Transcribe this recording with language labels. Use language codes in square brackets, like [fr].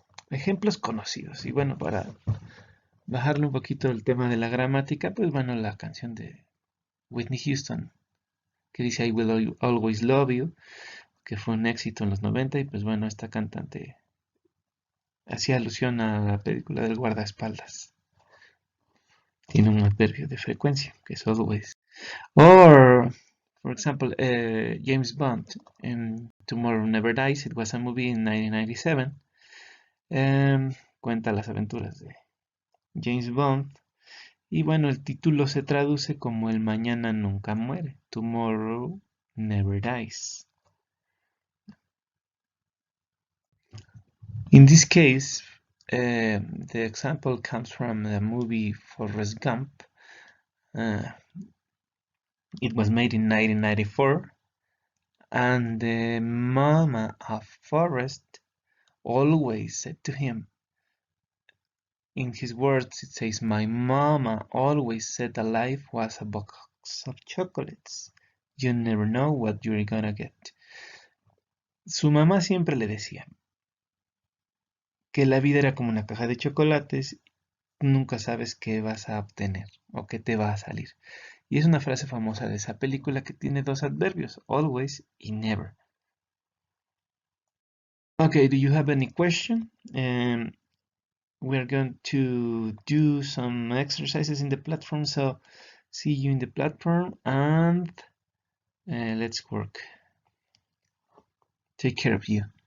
[es] Ejemplos conocidos. Y bueno, para bajarle un poquito el tema de la gramática, pues bueno, la canción de Whitney Houston, que dice I Will Always Love You, que fue un éxito en los 90, y pues bueno, esta cantante hacía alusión a la película del guardaespaldas. Tiene un adverbio de frecuencia, que es always. [en] Or, for example, James Bond in Tomorrow Never Dies, it was a movie in 1997. [es] Cuenta las aventuras de James Bond. Y bueno, el título se traduce como El mañana nunca muere. [en] Tomorrow never dies. In this case, the example comes from the movie Forrest Gump. It was made in 1994. And the mama of Forrest always said to him, in his words, it says, my mama always said that life was a box of chocolates. You never know what you're gonna get. [es] Su mamá siempre le decía que la vida era como una caja de chocolates, nunca sabes qué vas a obtener o qué te va a salir. Y es una frase famosa de esa película que tiene dos adverbios, always y never. [en] Okay, do you have any question? We're going to do some exercises in the platform, so see you in the platform and let's work. Take care of you.